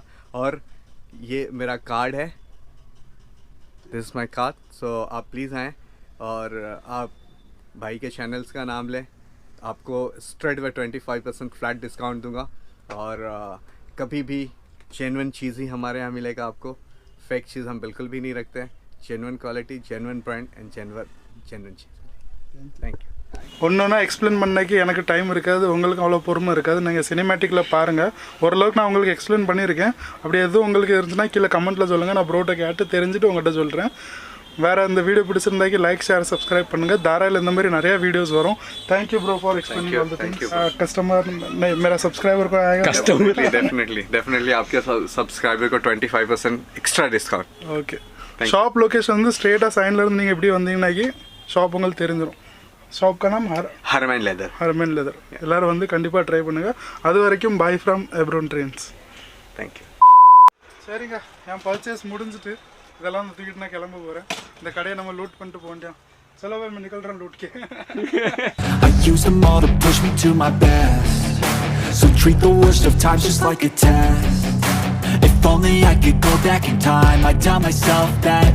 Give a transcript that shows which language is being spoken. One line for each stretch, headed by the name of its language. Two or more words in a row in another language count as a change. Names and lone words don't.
Hindi: और ये मेरा कार्ड है,
English: this is my card,
Hindi: सो आप प्लीज़ आएँ और आप भाई के चैनल्स का नाम लें, आपको
English: straight way 25% flat discount
Hindi: दूंगा और कभी भी जेन्युइन चीज़ ही हमारे यहाँ मिलेगा आपको, फेक चीज़ हम बिल्कुल भी नहीं रखते हैं,
English: genuine quality genuine brand and genuine
Hindi: चीज़।
English: thank you.
Tamil: ஒன்றுனா எக்ஸ்பிளைன் பண்ணக்கு எனக்கு டைம் இருக்காது, உங்களுக்கு அவ்வளோ பொறுமை இருக்காது. நீங்கள் சினிமேட்டிக்கில் பாருங்கள், ஓரளவுக்கு நான் உங்களுக்கு எக்ஸ்பிளைன் பண்ணியிருக்கேன். அப்படி எதுவும் உங்களுக்கு இருந்துச்சுன்னா கீழே கமெண்ட்டில் சொல்லுங்கள், நான் ப்ரோட்ட கேட்டு தெரிஞ்சுட்டு உங்கள்கிட்ட சொல்கிறேன். வேறு இந்த வீடியோ பிடிச்சிருந்தாக்கி
English: like share subscribe
Tamil: பண்ணுங்கள். தாராள இந்த மாதிரி நிறைய वीडियोस वரும்.
English: thank you bro for explaining all the things.
Hindi: कस्टमर नहीं मेरा सब्सक्राइबर को आएगा डेफिनेटली आपके सब्सक्राइबर को
English: 25% extra discount.
Tamil: ஓகே.
English: shop location
Tamil: வந்து ஸ்ட்ரெயிட்டாக சைன்ல இருந்து நீங்கள் எப்படி வந்தீங்கன்னாக்கி ஷாப் உங்களுக்கு தெரிஞ்சிடும்.
Hindi: ஷாப் का नाम हरमैन लेदर.
Tamil: எல்லாரும் வந்து கண்டிப்பாக ட்ரை பண்ணுங்கள். அது வரைக்கும்
English: bye from
Tamil: எப்ரோன் ட்ரெயின்ஸ். தேங்க்யூ. சரிங்க, என் பர்ச்சேஸ் முடிஞ்சிட்டு இதெல்லாம் வந்து தூக்கிட்டு நான் கிளம்ப போகிறேன். இந்த கடையை நம்ம லூட் பண்ணிட்டு போகணும்.
Hindi: चलो भाई मैं निकल रहा हूँ लूट के.
English: I use them all to push me to my best, so treat the worst of times just like a test. If only I could go back in time, I'd tell myself that